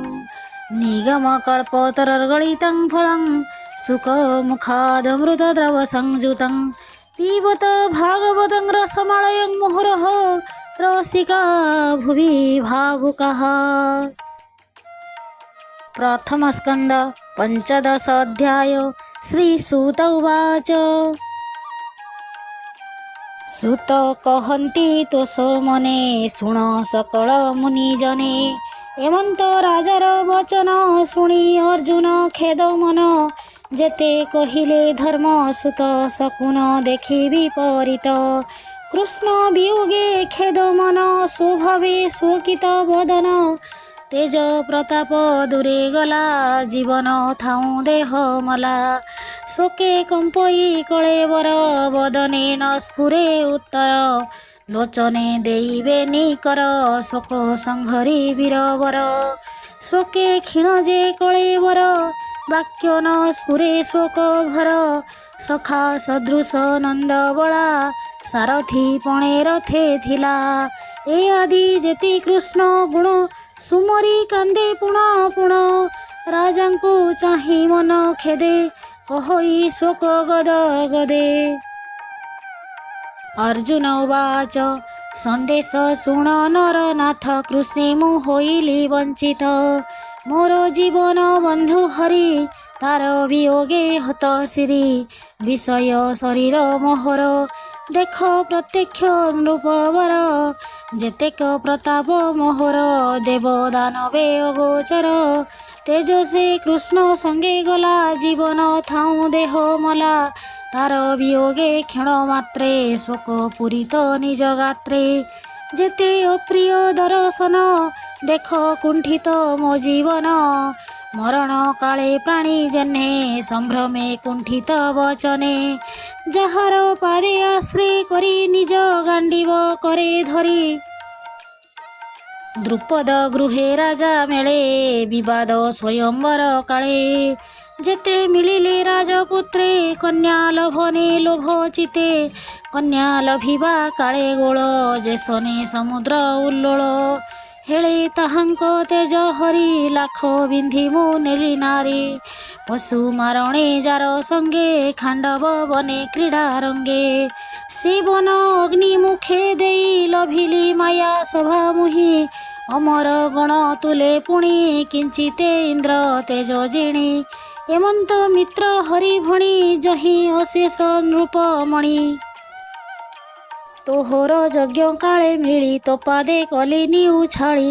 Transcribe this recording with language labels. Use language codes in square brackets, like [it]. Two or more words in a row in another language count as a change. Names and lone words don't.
[sa] निगमकल्पतरुर्गलितं फलं सुखमुखादमृतद्रवसंयुतं पिबत भागवतं रसमालयं मुहुरः रसिका भुवि भावुकाः। [or] ପ୍ରଥମ ସ୍କନ୍ଦ ପଞ୍ଚଦଶ ଅଧ୍ୟାୟ। [sa] श्रीसूत उवाच। [or] ସୂତ କହନ୍ତି ତୋଷ ମନେ ଶୁଣ ସକଳ ମୁନିଜନେ। ଏମନ୍ତ ରାଜାର ବଚନ ଶୁଣି ଅର୍ଜୁନ ଖେଦ ମନ ଯେତେ କହିଲେ ଧର୍ମ ସୁତ ଶକୁନ ଦେଖି ବିପରୀତ। କୃଷ୍ଣ ବିୟୋଗେ ଖେଦ ମନ ସ୍ୱଭାବେ ଶୋକିତ ବଦନ ତେଜ ପ୍ରତାପ ଦୂରେ ଗଲା ଜୀବନ ଥାଉ ଦେହ ମଲା। ଶୋକେ କମ୍ପଇ କଳେବର ବଦନେ ନ ସ୍ଫୁରେ ଉତ୍ତର ଲୋଚନେ ଦେଇବେ ନିକର ଶୋକ ସଂଘରି ବୀରବର। ଶୋକେ କ୍ଷୀଣ ଯେ କଳେବର ବାକ୍ୟ ନ ସ୍ଫୁରେ ଶୋକ ଭର ସଖା ସଦୃଶ ନନ୍ଦ ବଳା ସାରଥି ପଣେ ରଥେ ଥିଲା। ଏ ଆଦି ଯେତି କୃଷ୍ଣ ଗୁଣ ସୁମରି କାନ୍ଦେ ପୁଣ ପୁଣ ରାଜାଙ୍କୁ ଚାହି ମନ ଖେଦେ କହୋଇ ଶୋକ ଗଦ ଗଦେ। [sa] अर्जुन उवाच [or] ସନ୍ଦେଶ ଶୁଣ ନରନାଥ କୃଷ୍ଣେ ମୁ ହୋଇଲି ବଞ୍ଚିତ। ମୋର ଜୀବନ ବନ୍ଧୁ ହରି ତାର ବିୟୋଗେ ହତ ସିରି। ବିଷୟ ଶରୀର ମୋହର ଦେଖ ପ୍ରତ୍ୟକ୍ଷ ନୃପବର ଯେତେକ ପ୍ରତାପ ମୋହର ଦେବ ଦାନବେ ଅଗୋଚର। ତେଜ ସେ କୃଷ୍ଣ ସଙ୍ଗେ ଗଲା ଜୀବନ ଥାଉ ଦେହ ମଲା। ତାର ବିୟୋଗେ କ୍ଷଣ ମାତ୍ରେ ଶୋକ ପୂରିତ ନିଜ ଗାତ୍ରେ। ଯେତେ ଅପ୍ରିୟ ଦର୍ଶନ ଦେଖ କୁଣ୍ଠିତ ମୋ ଜୀବନ। ମରଣ କାଳେ ପ୍ରାଣୀ ଜନ୍ହେ ସମ୍ଭ୍ରମେ କୁଣ୍ଠିତ ବଚନେ। ଯାହାର ପାଦେ ଆଶ୍ରୟ କରି ନିଜ ଗାଣ୍ଡୀବ କରେ ଧରି। ଦ୍ରୁପଦ ଗୃହେ ରାଜା ମେଳେ ବିବାଦ ସ୍ୱୟମ୍ବର କାଳେ। ଯେତେ ମିଳିଲେ ରାଜପୁତ୍ରେ କନ୍ୟା ଲଭନେ ଲୋଭ ଚିତେ। କନ୍ୟା ଲଭିବା କାଳେ ଗୋଳ ଯେସନେ ସମୁଦ୍ର ଉଲ୍ଲୋଳ। ହେଲେ ତାହାଙ୍କ ତେଜ ହରି ଲାଖ ବିନ୍ଧି ମୁ ନେଲି ନାରୀ। ପଶୁ ମାରଣେ ଯାର ସଙ୍ଗେ ଖାଣ୍ଡବ ବନେ କ୍ରୀଡ଼ା ରଙ୍ଗେ। ସେବନ ଅଗ୍ନି ମୁଖେ ଦେଇ ଲଭିଲି ମାୟା ଶୋଭା ମୁହି। ଅମର ଗଣ ତୁଳେ ପୁଣି କିଞ୍ଚିତେ ଇନ୍ଦ୍ର ତେଜ ଜିଣି। ଏମନ୍ତ ମିତ୍ର ହରି ଭଣି ଯହି ଅଶେଷ ନୃପମଣି। ତୋହର ଯଜ୍ଞ କାଳେ ମିଳି ତୋ ପାଦେ କଲି ନିଉ ଛାଡ଼ି।